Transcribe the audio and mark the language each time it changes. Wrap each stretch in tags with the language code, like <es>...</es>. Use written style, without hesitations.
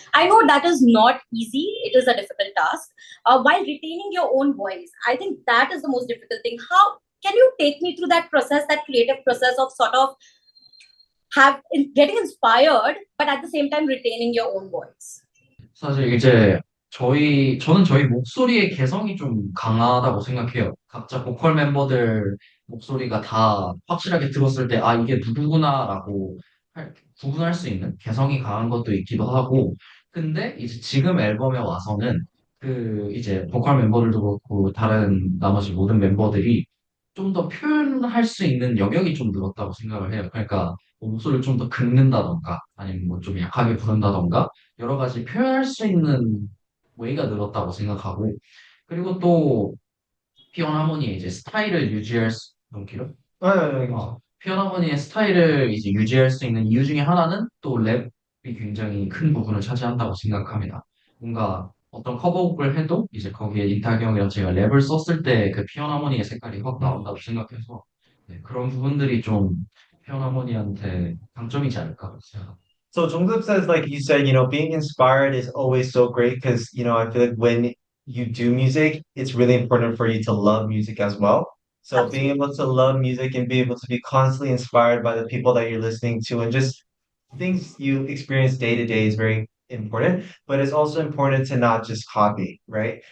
<en>I know that is not easy, it is a difficult task. While retaining your own voice, I think that is the most difficult thing. How can you take me through that process, that creative process of sort of getting inspired, but at the same time retaining your own voice?</en> <ko>사실 저는 저희 목소리의 개성이 좀 강하다고 생각해요. 각자 보컬 멤버들 목소리가 다 확실하게 들었을 때, 아, 이게 누구구나라고 구분할 수 있는 개성이 강한 것도 있기도 하고, 근데 이제 지금 앨범에 와서는 이제 보컬 멤버들도 그렇고, 다른 나머지 모든 멤버들이 좀 더 표현할 수 있는 영역이 좀 늘었다고 생각을 해요. 그러니까 뭐 목소리를 좀 더 긁는다던가, 아니면 뭐 좀 약하게 부른다던가, 여러 가지 표현할 수 있는 웨이가 늘었다고 생각하고 그리고 또 피온 하모니의 이제 스타일을 유지할 수 너무 길어? 네, 어, 피어나머니의 스타일을 이제 유지할 수 있는 이유 중에 하나는 또 랩이 굉장히 큰 부분을 차지한다고 생각합니다. 뭔가 어떤 커버곡을 해도 이제 거기에 인탁이 형이랑 제가 랩을 썼을 때 그 피어나머니의 색깔이 확 나온다고 생각해서 네, 그런 부분들이 좀 피어나머니한테 강점이지 않을까 생각합니다.</ko> <en>So Jungkook says, like you said, being inspired is always so great because, I feel like when you do music, it's really important for you to love music as well. So being able to love music and be able to be constantly inspired by the people that you're listening to and just things you experience day to day is very important, but it's also important to not just copy, right?</en>